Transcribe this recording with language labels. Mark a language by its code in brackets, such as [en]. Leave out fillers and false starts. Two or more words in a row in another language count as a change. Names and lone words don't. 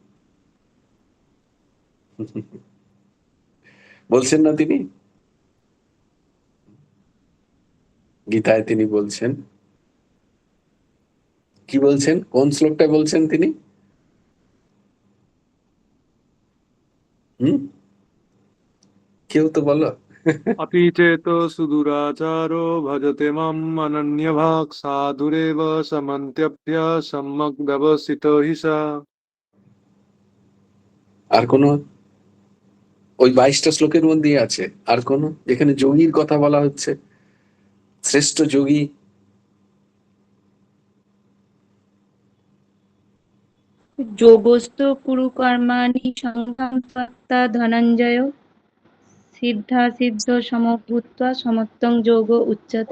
[bn] বলছেন না তিনি, গীতায় তিনি বলছেন, কি বলছেন, কোন শ্লোকটা বলছেন তিনি? হুম, কেউ তো বলো। [sa] अपि चेतो सुदुराचारो भजते माम् अनन्यभाक् साधुरेव समन्त्यभ्य सम्यक् व्यवसितो हि सा। [bn] আর কোন, ওই 22টা শ্লোকের মধ্যেই আছে আর কোন যেখানে যোগীর কথা বলা হচ্ছে, শ্রেষ্ঠ যোগী? [sa] योगस्थ कुरु कर्माणि सङ्गं त्यक्त्वा धनञ्जय सिद्धासिद्ध समभूत्वा समत्वं योग उच्यते।